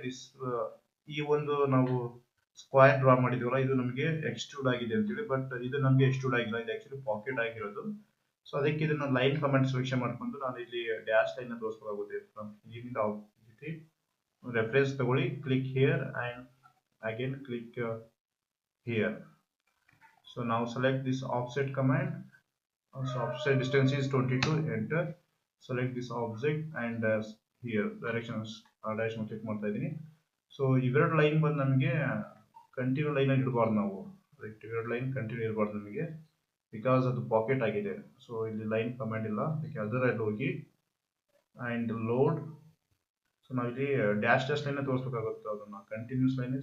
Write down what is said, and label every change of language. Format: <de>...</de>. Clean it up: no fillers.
<kn>This ಈ ಒಂದು ನಾವು ಸ್ಕ್ವೇರ್ ಡ್ರಾ ಮಾಡಿದ್ವಲ್ಲ, ಇದು ನಮಗೆ ಎಕ್ಸ್ಟ್ರೂಡ್ ಆಗಿದೆ ಅಂತೇಳಿ, ಬಟ್ ಇದು ನಮಗೆ ಎಕ್ಸ್ಟ್ರೂಡ್ ಆಗಿಲ್ಲ, ಇದು ಆಕ್ಚುಲಿ ಪಾಕೆಟ್ ಆಗಿರೋದು. ಸೊ ಅದಕ್ಕೆ ಇದನ್ನ ಲೈನ್ ಕಮೆಂಟ್ ಸೆಲೆಕ್ಷನ್ ಮಾಡ್ಕೊಂಡು ನಾನು ಇಲ್ಲಿ ಡ್ಯಾಶ್ ಲೈನ್ ತೋರಿಸಬೇಕಾಗುತ್ತೆ. ಇಲ್ಲಿಂದ ರೆಫರೆನ್ಸ್ ತಗೊಳ್ಳಿ,</kn> <en>Click here and again click here. So now select this offset command. So offset distance is 22, enter. Select this object and here directions direction click</en> <kn>ಮಾಡ್ತಾ ಇದೀನಿ. So ಇವೆರಡು line ಬಂದು ನಮಗೆ ಕಂಟಿನ್ಯೂ ಲೈನ್ ಆಗಿ ಇಡಬಾರ್ದು ನಾವು, right. ಇವೆರಡು line continue ಇರಬಾರ್ದು ನಮಗೆ, ಬಿಕಾಸ್ ಅದು ಪಾಕೆಟ್ ಆಗಿದೆ. ಸೊ ಇಲ್ಲಿ ಲೈನ್ ಕಮಾಂಡ್ ಇಲ್ಲ, ಅದಕ್ಕೆ ಅದರಲ್ಲಿ ಹೋಗಿ ಅಂಡ್ ಲೋಡ್. ಸೊ ನಾವು ಇಲ್ಲಿ ಡ್ಯಾಶ್ ಲೈನ್ ತೋರಿಸಬೇಕಾಗುತ್ತೆ, ಅದನ್ನ ಕಂಟಿನ್ಯೂಸ್ ಲೈನ್.</kn>